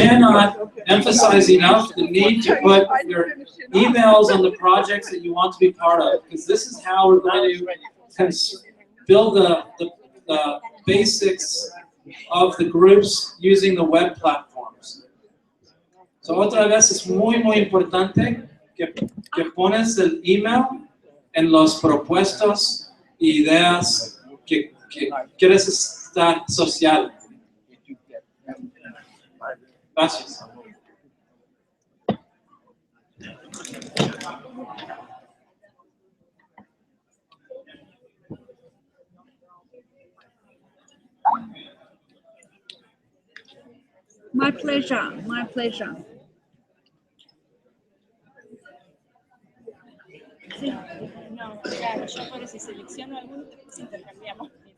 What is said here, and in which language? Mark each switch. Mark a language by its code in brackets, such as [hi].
[en] cannot emphasize enough the need to put your emails on the projects that you want to be part of, because this is how we're going to build the basics of the groups using the web platforms. [es] So otra vez es muy, muy importante que pones el email en los propuestos e ideas que quieres estar social. Gracias. [en] My pleasure, my pleasure. [es] Sí. No, claro, yo por eso selecciono algunos, después intercambiamos.